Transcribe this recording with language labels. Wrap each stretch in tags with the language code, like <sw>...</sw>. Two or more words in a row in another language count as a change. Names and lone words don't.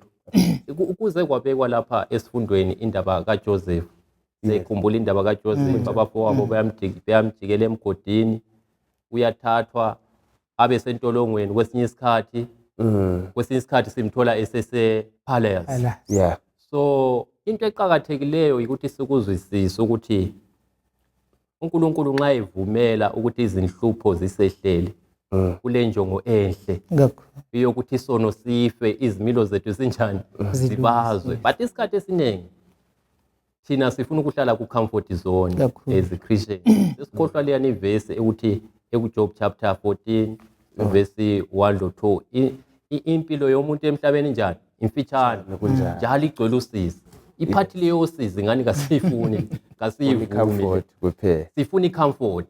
<nd>Ukuze kwabekwa lapha esifundweni indaba kaJoseph. Sekhumbula indaba kaJoseph abafowabo bayamjikela emgodini, uyathathwa abe sentolongweni kwesinye isikhathi simthola esese palace. Yeah. So into eqhakathekileyo ukuthi sikuzwisise ukuthi uNkulunkulu nxa evumela ukuthi izinhlupho zisehlele kule njongo enhle yokuthi isono sife, izimilo zethu sinjani zibazwe. But isikhathi esiningi thina sifuna ukuhlala ku</nd> <en>comfort zone as a Christian.</en> <nd>Sesikhohlwa leya ivesi ekuthi ekuJob</nd> <en>chapter 14 verse 1-2</en> <nd>impilo yomuntu emhlabeni njani imfitshane njalo igcwele usizi. Iphathi leyo usizi ngani kasifuni comfort kuphela. Sifuna icomfort.</nd>